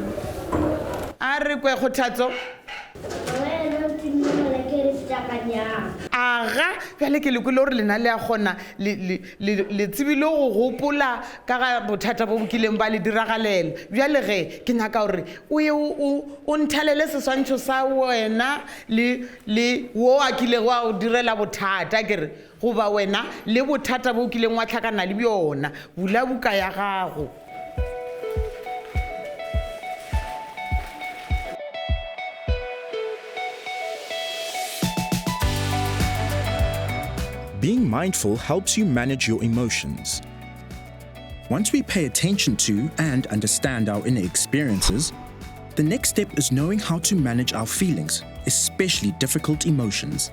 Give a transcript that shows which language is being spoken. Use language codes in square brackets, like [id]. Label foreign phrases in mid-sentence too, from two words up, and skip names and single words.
[nso] a re kwe kgothatso aga bjale ke lekole gore lena le a kgona le tsebile go gopola ka ga bothata bo bokileng ba le diragalela bjale ge ke nyaka gore o ye o nthalele seswantšho sa wena le wo a kilego wa o direla bothata kere goba wena le bothata bo kileng wa tlhakana le bjona bula buka ya gago. [en] Being mindful helps you manage your emotions. Once we pay attention to and understand our inner experiences, the next step is knowing how to manage our feelings, especially difficult emotions.